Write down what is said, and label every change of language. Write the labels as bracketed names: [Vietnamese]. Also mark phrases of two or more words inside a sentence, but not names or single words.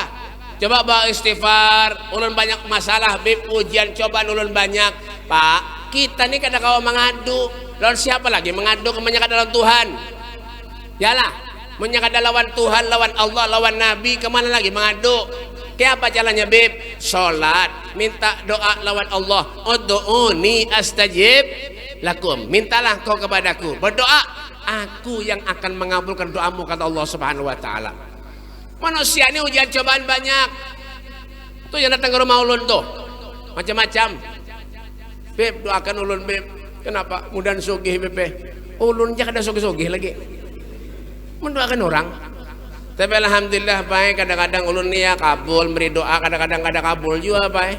[Banjar] Coba bawa istighfar, ulun banyak masalah, bib ujian cobaan ulun banyak. Pak, kita nih kadang kau mengadu, lawan siapa lagi mengadu kebanyakan dalam Tuhan? Yalah, menyangka lawan Tuhan, lawan Allah, lawan Nabi, kemana lagi mengadu? Kayak apa caranya bib? Sholat, minta doa lawan Allah. [Arabic] ادعوني أستجب لكم, [Banjar] mintalah kau kepadaku, berdoa, aku yang akan mengabulkan doamu, kata Allah [Arabic] سبحانه وتعالى. [Banjar] Manusia ini ujian cobaan banyak. Tuh yang datang ke rumah ulun tuh macam-macam. Beb, doakan ulun beb. Kenapa? Mudah sugih beb. Ulun aja kada sugih-sugih lagi. Mendoakan orang. Tapi alhamdulillah baik, kadang-kadang ulun nih ya kabul beri doa, kadang-kadang kada kabul juga baik.